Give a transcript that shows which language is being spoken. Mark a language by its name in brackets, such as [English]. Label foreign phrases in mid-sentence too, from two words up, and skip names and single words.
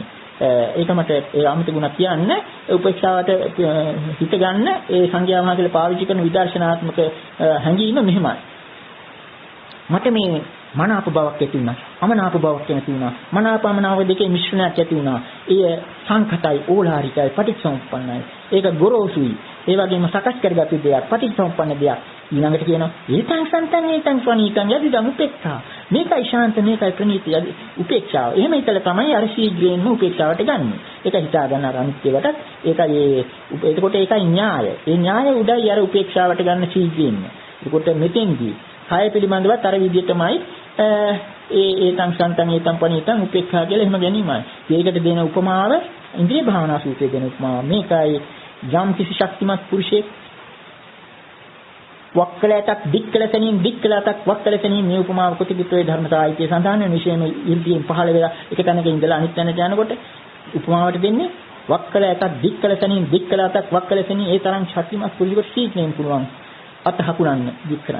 [Sinhala] ඒක මට ඒ අමිත ගුණ කියන්න උපේක්ෂාවට හිත ගන්න ඒ සංඝයා වහන්සේලා පාවිච්චි කරන විදර්ශනාත්මක හැඟීම මෙහිමයි. මට මේ මනාප බවක් ඇති වුණා. අමනාප බවක් ඇති වුණා. මනාපමනාව දෙකේ මිශ්‍රණයක් ඇති වුණා. එය සංඛතයි, ඕලාරිකයි, පටිච්චසමුප්පන්නයි. ඒක ගොරෝසුයි. ඒ වගේම සකස් කරගත්තු දෙයක්, පටිච්චසමුප්පන්න දෙයක්. ඊළඟට කියනවා [Pali] ඒතං සන්තං ඒතං ස්වනීතං යදිදම් උපේක්ඛා. [Sinhala] මේකයි ශාන්ත, මේකයි ප්‍රණීත උපේක්ෂාව. එහෙම හිතලා තමයි අර ශීඝ්‍රයෙන්ම උපේක්ෂාවට ගන්නෙ. ඒක හිතා ගන්න අර අනිත්‍යවටත් ඒකයි එතකොට ඒකයි න්‍යාය. ඒ න්‍යාය උඩයි අර උපේක්ෂාවට ගන්න ශීඝ්‍රයෙන්ම. එතකොට මෙතෙන්දී කය පිළිබඳවත් අර විදිහටමයි [Pali] ඒතං සන්තං ඒතං ප්‍රණීතං උපේක්ඛා [Sinhala] කියලා එහෙම ගැනීමයි. ඒකට දෙන උපමාව ඉන්ද්‍රිය භාවනා සූත්‍රයේ දෙන උපමාව. මේකයි යම් කිසි ශක්තිමත් පුරුෂයෙක් වක්කලයටක් දික්කලතනින් වක්කලතනින් මේ උපමාව කොටිපිටේ ධර්ම සාහිත්‍යයේ සඳහන් වෙන විශේෂම ඉර්ධියෙන් පහළ වෙලා එක තැනක ඉඳලා අනිත් තැනට යනකොට උපමාවට දෙන්නේ වක්කලයටක් දික්කලතනින් වක්කලතනින් ඒ තරම් ශක්තිමත් පුරුෂයෙකුට සීක්‍රයෙන් පුළුවන් අත හකුලන්න දික් කරන්න.